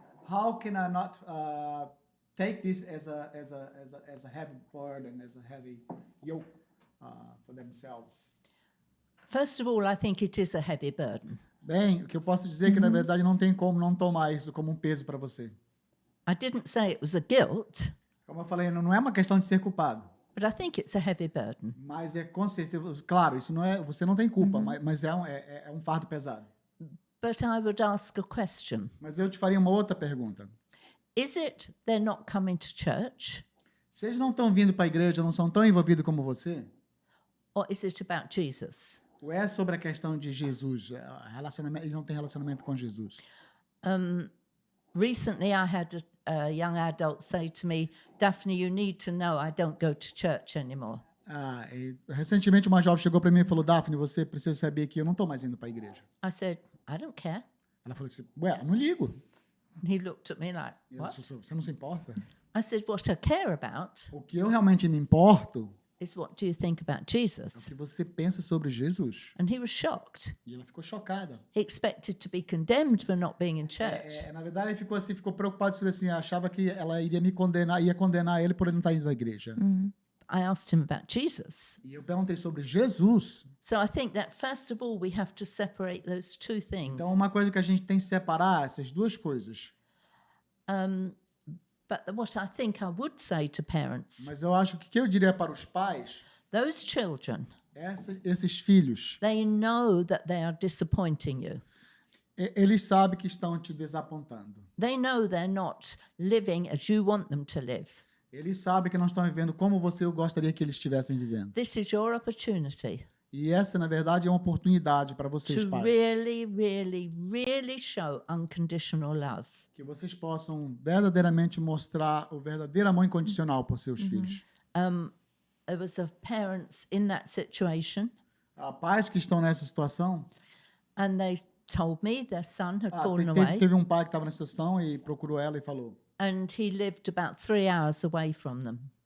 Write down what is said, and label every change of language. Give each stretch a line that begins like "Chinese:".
English: How can I not take this as a heavy burden, as a heavy yoke for themselves? First of all, I think it is a heavy burden.
Portuguese: Bem, o que eu posso dizer é que, na verdade, não tem como não tomar isso como um peso para você.
English: I didn't say it was a guilt,
Portuguese: Como eu falei, não é uma questão de ser culpado,
English: but I think it's a heavy burden.
Portuguese: mas é com certeza, claro, isso não é, você não tem culpa, mas é um fardo pesado.
English: But I would ask a question.
Portuguese: Mas eu te faria uma outra pergunta.
English: Is it they're not coming to church,
Portuguese: Se eles não estão vindo para a igreja, não são tão envolvidos como você,
English: or is it about Jesus?
Portuguese: ou é sobre a questão de Jesus, relacionamento, ele não tem relacionamento com Jesus?
English: Recently, I had a young adult say to me, Daphne, you need to know I don't go to church anymore.
Portuguese: Recentemente, uma jovem chegou para mim e falou, Daphne, você precisa saber que eu não estou mais indo para a igreja.
English: I said, I don't care.
Portuguese: Ela falou assim, eu não ligo.
English: And he looked at me like,
Portuguese: Eu
English: what?
Portuguese: disse, você não se importa?
English: I said, what I care about
Portuguese: O que eu realmente me importo
English: is what do you think about
Portuguese: é o
English: Jesus?
Portuguese: que você pensa sobre Jesus.
English: And he was shocked.
Portuguese: E ela ficou chocada.
English: He expected to be condemned for not being in church.
Portuguese: Na verdade, ele ficou preocupado, assim, achava que ela iria ia condenar ele por ele não estar indo à igreja.
English: I asked him about Jesus.
Portuguese: E eu perguntei sobre Jesus.
English: So I think that first of all, we have to separate those two things.
Portuguese: Então, uma coisa que a gente tem que separar, essas duas coisas.
English: But what I think I would say to parents,
Portuguese: Mas eu acho que o que eu diria para os pais,
English: those children,
Portuguese: esses filhos,
English: they know that they are disappointing you.
Portuguese: eles sabem que estão te desapontando.
English: They know they're not living as you want them to live.
Portuguese: Eles sabem que não estão vivendo como você gostaria que eles estivessem vivendo.
English: This is your opportunity
Portuguese: E essa, na verdade, é uma oportunidade para vocês,
English: to
Portuguese: pais.
English: really, really, really show unconditional love.
Portuguese: Que vocês possam verdadeiramente mostrar o verdadeiro amor incondicional por seus filhos.
English: There was a parents in that situation,
Portuguese: Há pais que estão nessa situação.
English: and they told me their son had fallen away,
Portuguese: Teve um pai que estava nessa situação e procurou ela e falou.
English: and he lived about 3 hours away from them.